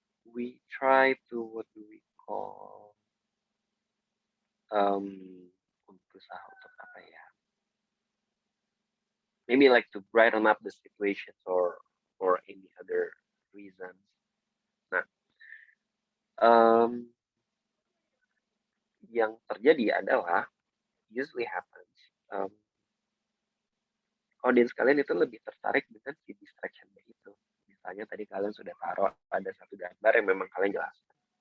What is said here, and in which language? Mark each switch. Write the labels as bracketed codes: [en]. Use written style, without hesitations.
[en] We try to, what do we call, [id] berusaha untuk apa ya? [en] Maybe like to brighten up the situations or for any other reasons. [id] Nah, yang terjadi adalah [en] usually happens, [id] audience kalian itu lebih tertarik dengan si distraction-nya itu. Misalnya tadi kalian sudah taruh ada satu gambar yang memang kalian jelaskan.